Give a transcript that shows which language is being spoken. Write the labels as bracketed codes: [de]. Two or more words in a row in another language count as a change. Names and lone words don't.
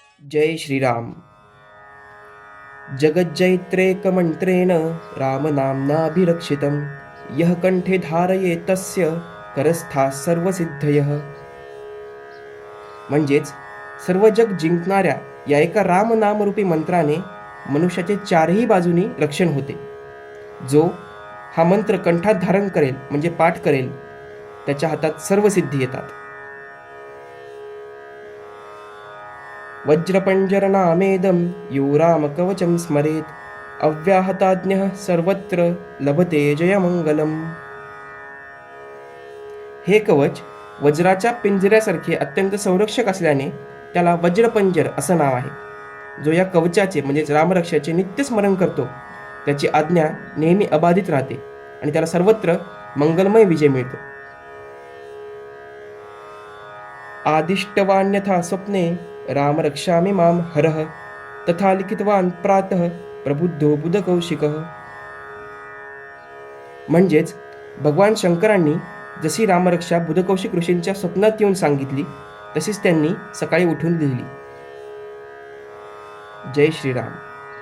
[mr] जय श्रीराम. [sa] जगज्जैत्रेकमन्त्रेण रामनाम्नाभिरक्षितं यः कंठे धारयेत् तस्य करस्थाः सर्वसिद्धयः. [mr] म्हणजेच सर्व जग जिंकणाऱ्या या एका रामनामरूपी मंत्राने मनुष्याचे चारही बाजूनी रक्षण होते. जो हा मंत्र कंठात धारण करेल म्हणजे पाठ करेल त्याच्या हातात सर्व सिद्धी येतात. [sa] वज्रपंजरनामेदं यो रामकवचं स्मरेत् अव्याहताज्ञः सर्वत्र लभते जयमंगलम. [mr] हे कवच वज्राच्या पिंजऱ्यासारखे अत्यंत संरक्षक असल्याने त्याला वज्रपंजर असं नाव आहे. जो या कवचाचे म्हणजेच रामरक्षाचे नित्य स्मरण करतो त्याची आज्ञा नेहमी अबाधित राहते आणि त्याला सर्वत्र मंगलमय विजय मिळतो. [sa] आदिष्टवान्यथा स्वप्ने राम रक्षामि मां हरः तथा लिखितवान प्रातः प्रबुद्धो बुधकौशिकः. [mr] म्हणजेच भगवान शंकरांनी जशी रामरक्षा बुधकौशिक ऋषींच्या स्वप्नात येऊन सांगितली तशीच त्यांनी सकाळी उठून लिहिली. जय श्रीराम.